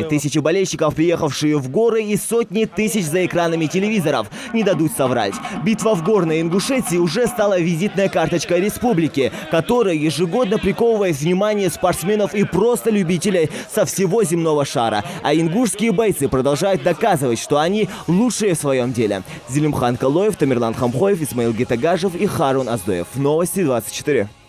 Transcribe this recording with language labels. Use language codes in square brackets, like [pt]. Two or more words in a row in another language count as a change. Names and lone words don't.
[ru] Тысячи болельщиков, приехавшие в горы, и сотни тысяч за экранами телевизоров, не дадут соврать. Битва в горной Ингушетии уже стала визитной карточкой республики, которая ежегодно приковывает внимание спортсменов и просто любителей со всего земного шара. А ингушские бойцы продолжают доказывать, что они лучшие в своем деле. Зелимхан Калоев, Тамерлан Хамхоев, Исмаил Гетагажев и Харун Аздоев. Новости 24.